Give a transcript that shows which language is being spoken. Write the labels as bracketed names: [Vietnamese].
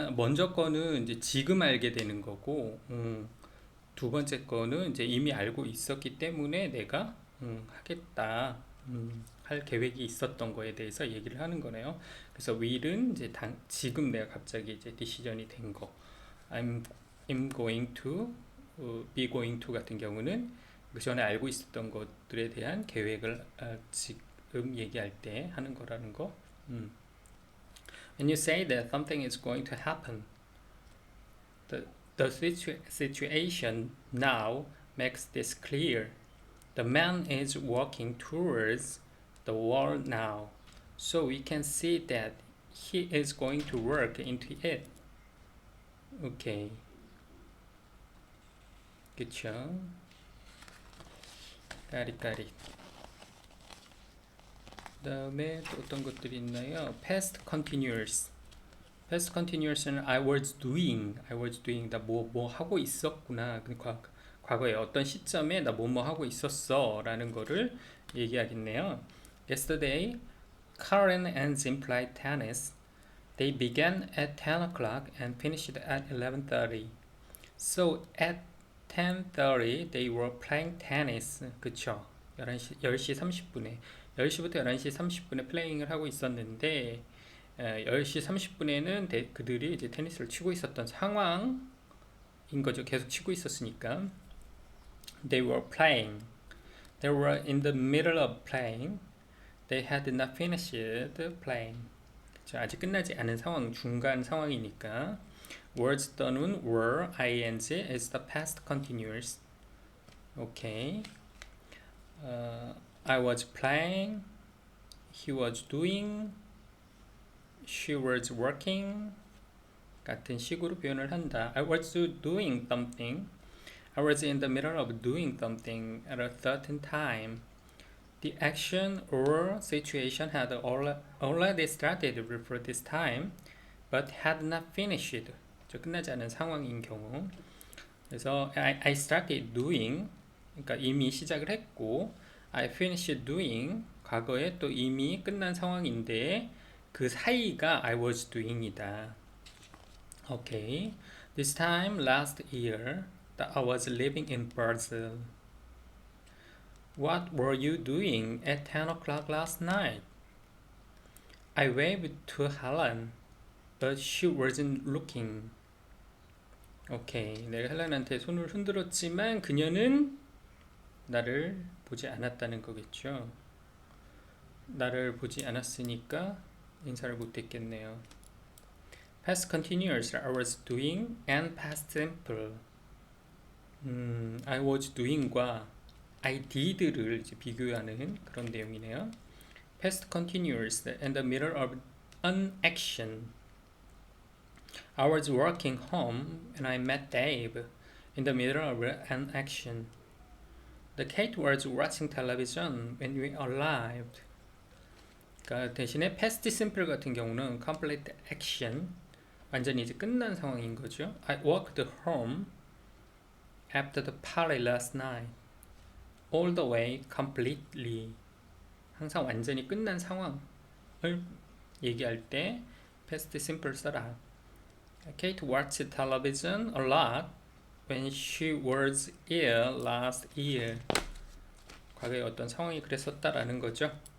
[Korean] 먼저 거는 이제 지금 알게 되는 거고, 두 번째 거는 이제 이미 알고 있었기 때문에 내가 하겠다, 할 계획이 있었던 거에 대해서 얘기를 하는 거네요. 그래서 will은 이제 지금 내가 갑자기 이제 decision이 된 거, [English] I'm going to, be going to [Korean] 같은 경우는 그 전에 알고 있었던 것들에 대한 계획을 지금 얘기할 때 하는 거라는 거. [English] When you say that something is going to happen, the situation now makes this clear. The man is walking towards the wall now, so we can see that he is going to work into it. [Korean] 오케이. 그쵸? 까리까리. 그 다음에 또 어떤 것들이 있나요? [English] Past continuous. Past continuous는 I was doing. [Korean] 나 뭐 하고 있었구나. 과거에 어떤 시점에 나 뭐 하고 있었어 라는 거를 얘기하겠네요. [English] Yesterday, Karen and Jim played tennis. They began at 10 o'clock and finished at 11:30. So at 10:30 they were playing tennis. [Korean] 그쵸? 10시 30분에 10시부터 11시 30분에 플레잉을 하고 있었는데 10시 30분에는 그들이 이제 테니스를 치고 있었던 상황인 거죠. 계속 치고 있었으니까. [English] They were playing. They were in the middle of playing. They had not finished playing. [Korean] 그쵸? 아직 끝나지 않은 상황, 중간 상황이니까. [English] words [Korean] 또는 [English] were, ing is the past continuous. Okay. I was playing. He was doing. She was working. [Korean] 같은 식으로 표현을 한다. [English] I was doing something. I was in the middle of doing something at a certain time. The action or situation had already started before this time, but had not finished. [Korean] 끝나지 않은 상황인 경우. 그래서 I started doing, 그러니까 이미 시작을 했고, I finished doing, 과거에 또 이미 끝난 상황인데 그 사이가 I was doing이다. [English] Okay. This time last year that I was living in Brazil. What were you doing at 10 o'clock last night? I waved to Helen, but she wasn't looking. [Korean] 오케이. 내가 헬렌한테 손을 흔들었지만 그녀는 나를 보지 않았다는 거겠죠. 나를 보지 않았으니까 인사를 못했겠네요. [English] Past continuous I was doing and past simple. [Korean] I was doing과 I did를 이제 비교하는 그런 내용이네요. [English] Past continuous in the middle of an action. I was walking home and I met Dave in the middle of an action. The cat was watching television when we arrived. [Korean] 그러니까 대신에 past simple 같은 경우는 complete action, 완전히 이제 끝난 상황인 거죠. [English] I walked home after the party last night. All the way completely. [Korean] 항상 완전히 끝난 상황을 얘기할 때 past simple 써라. [English] Kate watched television a lot when she was ill last year. [Korean] 과거에 어떤 상황이 그랬었다라는 거죠.